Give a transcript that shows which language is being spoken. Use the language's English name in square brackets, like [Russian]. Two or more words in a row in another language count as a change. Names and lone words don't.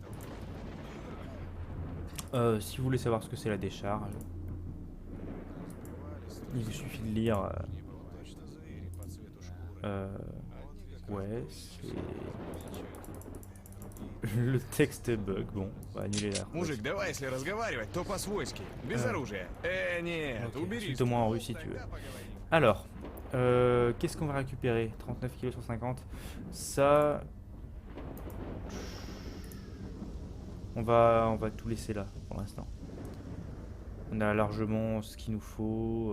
[French] Si vous voulez savoir ce que c'est la décharge, il vous suffit de lire. Ouais, c'est... Le texte bug, bon, on va annuler la... [Russian] Мужик, давай, если разговаривать, то по-свойски, без оружия. Нет, уберись. [French] C'est au moins en russe si tu veux. Alors, qu'est-ce qu'on va récupérer? 39 kg 150. Ça... On va tout laisser là, pour l'instant. On a largement ce qu'il nous faut.